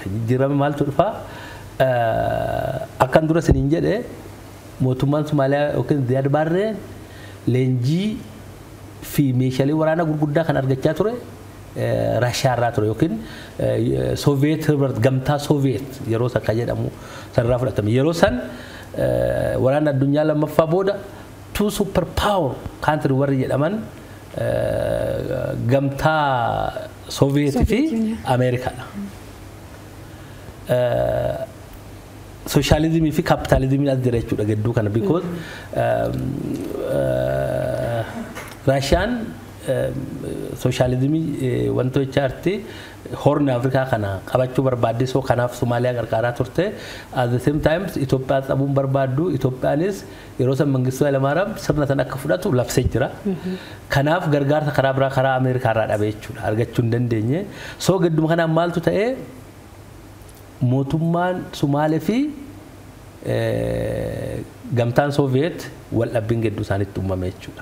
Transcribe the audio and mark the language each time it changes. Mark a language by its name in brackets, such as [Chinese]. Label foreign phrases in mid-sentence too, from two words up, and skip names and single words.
[Oromo] Jijjiiramni maaltu dhufaa? Akkan dura siniin jedhe mootummaan Somaaliyaa yookiin Ziyaad Baarree leenjii fi meeshaalee waraanaa gurguddaa kan argachaa ture Raashiyaarraa ture yookiin Sooviyeet Hibrat gamtaa Sooviyeet yeroo san kan jedhamu sanarraa fudhatame. Yeroo san waraana addunyaa lammaffaa booda [English] two super power country [Oromo] warri jedhaman gamtaa Sooviyeetii fi Ameerikaadha. Socialismii fi capitalismii as jira jechuudha gidduu kana because Raashiyaan socialismii wantoota arti horn Afrikaa kana qabachuu barbaadde so kanaaf Somaaliyaa gargaaraa turte [English] at the same time [Oromo] Itoophiyaa qabuun barbaaddu Itoophiyaanis yeroo san Mangistuu Hayilamaariyaam sirna san akka fudhatu labsee jira. Kanaaf gargaarsa karaa biraa karaa Ameerikaarraa dhabe jechuudha argachuu hin dandeenye. So gidduma kanaan maaltu ta'e mootummaan Somaalee fi gamtaan Sooviyeet wal dhabbiin gidduu isaaniitti uumame jechuudha.